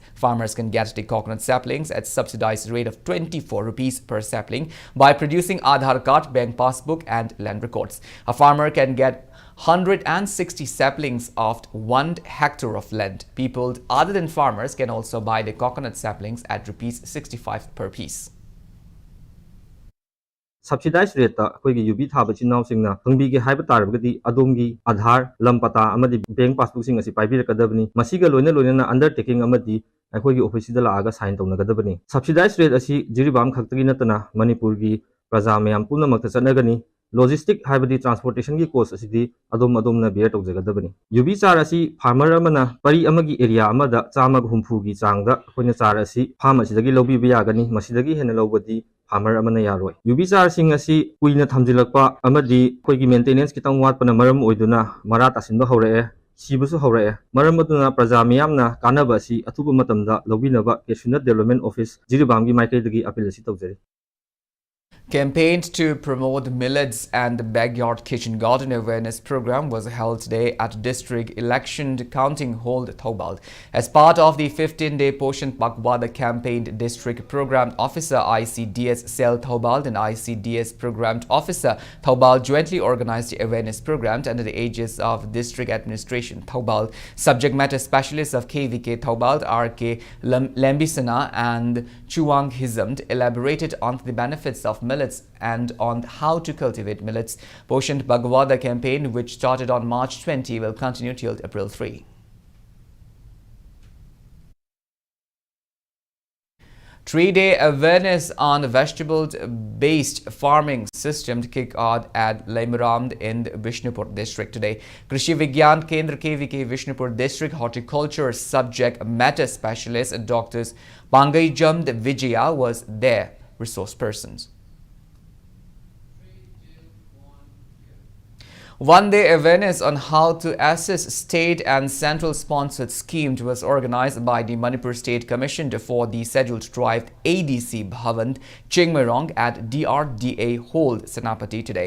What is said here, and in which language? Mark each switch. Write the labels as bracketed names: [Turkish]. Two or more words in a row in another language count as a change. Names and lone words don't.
[English] Farmers can get the coconut saplings at subsidized rate of 24 rupees per sapling by producing Aadhaar card, bank passbook and land records. A farmer can get 160 saplings of 1 hectare of land. People other than farmers can also buy the coconut saplings at rupees 65 per piece. Subsidized rate [Manipuri] akoigi UB thaba chinnaw singna hangbi ge haiba tarabagadi adomgi Aadhaar lampata amadi [English] bank passbook [Manipuri] sing asi paibirakadabani masiga loina undertaking amadi akoigi office da laaga sign tawnagadabani. [English] Subsidized rate [Manipuri] asi Jiribam khaktagi natana Manipur gi Praja mayam punamakta chanagani logistic haibadi transportation gi cost asidi adom bear tawjagadabani. UB char asi farmer amana pari amagi area amada chamag humfu gi changda koina char asi farm asidagi lobi biyagani masidagi hena lobadi farmer amana yaroi. UB char sing asi kuina thamjilakpa amadi koigi maintenance kitang watpana maram oiduna mara tasinba hawrae sibusu hawrae maram aduna praja mayamna kanaba asi athuba matamda lobinaba Cashew Nut Development Office Jiribam gi maikaidagi appeal asi tawjari. [English] Campaign to promote millets and the backyard kitchen garden awareness program was held today at District Election Counting Hall, Thoubal. As part of the 15-day Poshan Pakwada campaign, District Program Officer ICDS Cell Thoubal and ICDS Programmed Officer Thoubal jointly organized the awareness program under the aegis of District Administration Thoubal. Subject matter specialists of KVK Thoubal, RK Lambisana and Chuang Hizamd elaborated on the benefits of millets and on how to cultivate millets. Poshan Bhagwada campaign, which started on March 20, will continue till April 3. Three-day awareness on vegetable-based farming system to kick off at Laimaram in Vishnupur district today. Krishi Vigyan Kendra KVK Vishnupur district horticulture subject matter specialist Dr. Pangai Jamd Vijaya was there, resource persons. One-day awareness on how to assess state and central-sponsored schemes was organized by the Manipur State Commission for the Scheduled Tribe ADC Bhavan Chingmerong at DRDA Hold, Senapati today.